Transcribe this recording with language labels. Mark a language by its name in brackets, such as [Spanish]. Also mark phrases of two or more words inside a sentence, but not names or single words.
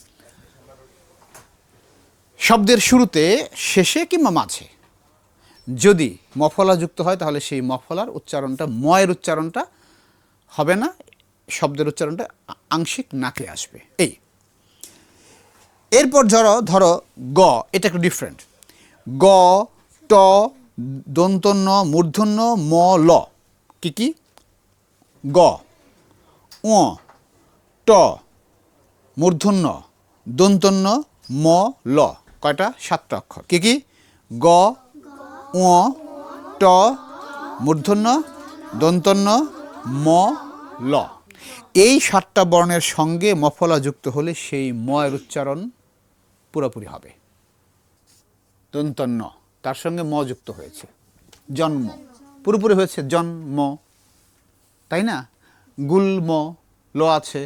[Bangla] শব্দের শুরুতে, শেষে কিংবা মাঝে যদি মফলা যুক্ত হয়, তাহলে সেই মফলার উচ্চারণটা, ময়ের উচ্চারণটা হবে না, শব্দের উচ্চারণটা আংশিক নাকে আসবে। এরপর ধরো গ, এটা একটু ডিফারেন্ট। গ, ট, দন্তন্য, মূর্ধন্য, ম, ল। কি? গ, ও, ট, মূর্ধন্য, দন্তন্য, ম, ল। কয়টা? 7টা অক্ষর। কি? গ, ও, ট, মূর্ধন্য, দন্তন্য, ম, ল। এই 7টা বর্ণের সঙ্গে মফলা যুক্ত হলে সেই ময়ের উচ্চারণ পুরোপুরি হবে। দন্তন্য, তার সঙ্গে ম যুক্ত হয়েছে, জন্ম পুরোপুরি হয়েছে জন্ম, তাই না? গুল্ম ল আছে।